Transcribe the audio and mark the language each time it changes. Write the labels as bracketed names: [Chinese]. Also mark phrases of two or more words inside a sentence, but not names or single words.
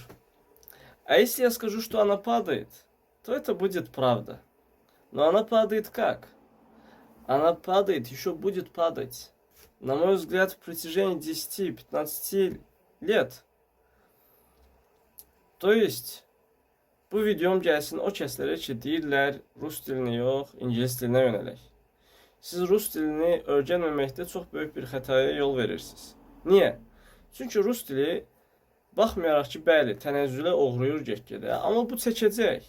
[Russian] А если я скажу, что она падает, то это будет правда. Но она падает как? Она падает, еще будет падать. На мой взгляд, в протяжении 10-15 lет. То есть, [Azerbaijani] bu videom gəlsin o kəslərə ki, deyirlər rus dilinə yox, ingilis dilinə yönələk. Siz rus dilini öyrənməməkdə çox böyük bir xətaya yol verirsiniz. Niyə? Çünki rus dili baxmayaraq ki, bəli, tənəzzülə uğrayır get-gedə, amma bu çəkəcək.